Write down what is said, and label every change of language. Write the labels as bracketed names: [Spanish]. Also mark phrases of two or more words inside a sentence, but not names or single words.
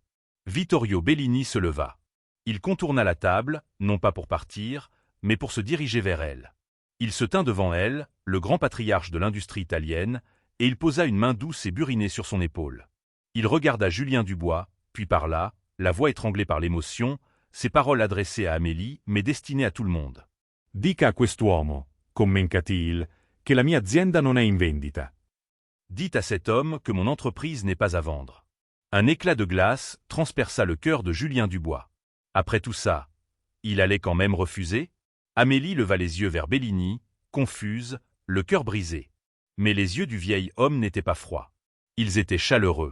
[French] Vittorio Bellini se leva. Il contourna la table, non pas pour partir, mais pour se diriger vers elle. Il se tint devant elle, le grand patriarche de l'industrie italienne, et il posa une main douce et burinée sur son épaule. Il regarda Julien Dubois, puis parla, la voix étranglée par l'émotion, ses paroles adressées à Amélie, mais destinées à tout le monde. [Italian] Dica a quest'uomo, commencati-il, che la mia azienda non è in vendita. [French] Dites à cet homme que mon entreprise n'est pas à vendre. Un éclat de glace transperça le cœur de Julien Dubois. Après tout ça, il allait quand même refuser? Amélie leva les yeux vers Bellini, confuse, le cœur brisé. Mais les yeux du vieil homme n'étaient pas froids. Ils étaient chaleureux.